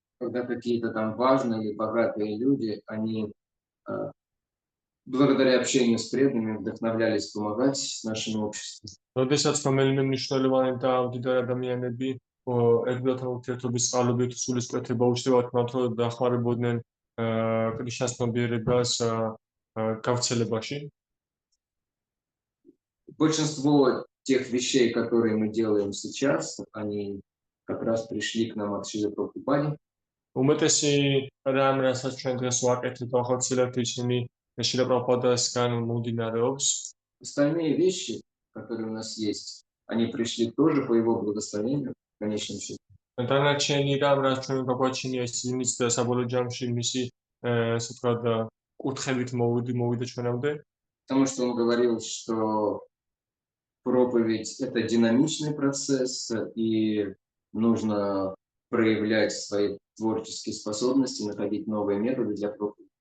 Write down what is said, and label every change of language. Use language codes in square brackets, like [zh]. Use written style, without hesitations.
[ru] Когда какие-то там важные или богатые люди, они благодаря общению с преданными вдохновлялись помогать нашему обществу. [ka] როდესაც რომელიმე მნიშვნელოვანი და მდიდარი ადამიანები ერთგვართან ურთიერთობის წყალობით სულისკვეთება უჩნდებათ მათ, რომ დახმარებოდნენ კრიშნას ნებიერებას გავრცელებაში. [ru] Большинство тех вещей, которые мы делаем сейчас, они как раз пришли к нам от Шрилы Прабхупады. [ka] უმეტესი რამ, რასაც ჩვენ დღეს ვაკეთებთ, ახორციელებთ, ისინი შილა პრაბჰუპადასგან მომდინარეობს. [ru] Остальные вещи, которые у нас есть, они пришли тоже по его благословению, в конечном счете. [ka] დანარჩენი რამ, რაც ჩვენ გვაგვაჩინია, ისინიც და საბოლოო ჯამში მისი, ასე ვთქვათ, კურთხევით მოვიდა ჩვენამდე. [ru] Потому что он говорил, что проповедь – это динамичный процесс, и нужно проявлять свои творческие способности, находить новые методы для проповеди.